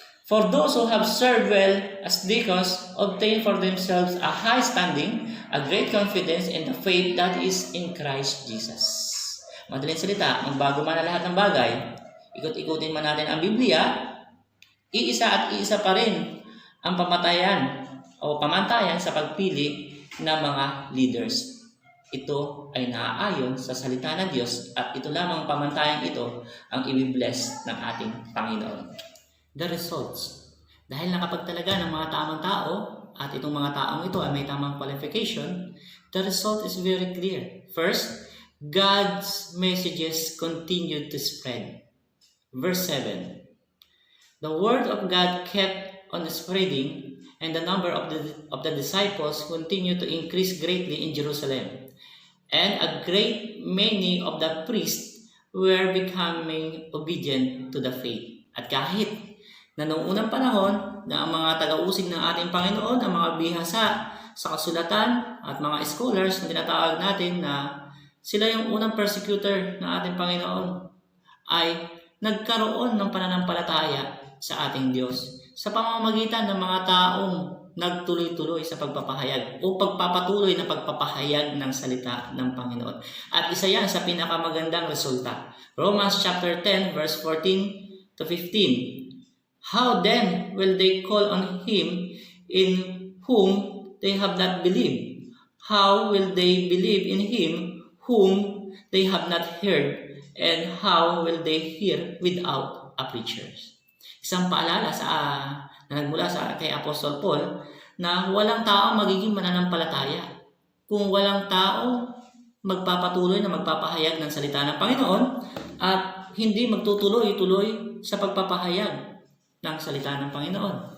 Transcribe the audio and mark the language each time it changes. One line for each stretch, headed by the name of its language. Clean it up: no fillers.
English: For those who have served well as deacons, obtain for themselves a high standing, a great confidence in the faith that is in Christ Jesus.
Filipino: Madaling salita, magbago man na lahat ng bagay, ikot-ikutin man natin ang Biblia, iisa at iisa pa rin ang pamantayan sa pagpili ng mga leaders. Ito ay naaayon sa salita ng Diyos at ito lamang pamantayan ito ang i-bless ng ating Panginoon.
English: The results.
Filipino: Dahil nakapagtalaga ng mga tamang tao at itong mga taong ito ay may tamang qualification,
English: the result is very clear. First, God's messages continued to spread. Verse 7. The word of God kept on spreading, and the number of the disciples continued to increase greatly in Jerusalem. And a great many of the priests were becoming obedient to the faith.
Filipino: At kahit na noong unang panahon na ang mga taga-usig ng ating Panginoon, ang mga bihasa sa kasulatan at mga scholars na tinatawag natin na sila yung unang persecutor ng ating Panginoon, ay nagkaroon ng pananampalataya sa ating Diyos sa pamamagitan ng mga taong nagtuloy-tuloy sa pagpapahayag o pagpapatuloy na pagpapahayag ng salita ng Panginoon. At isa yan sa pinakamagandang resulta.
English: Romans chapter 10 verse 14 to 15. How then will they call on Him in whom they have not believed? How will they believe in Him whom they have not heard? And how will they hear without a preacher?
Filipino: Isang paalala na nagmula kay Apostol Paul na walang tao magiging mananampalataya kung walang tao magpapatuloy na magpapahayag ng salita ng Panginoon at hindi magtutuloy-tuloy sa pagpapahayag ng salita ng Panginoon.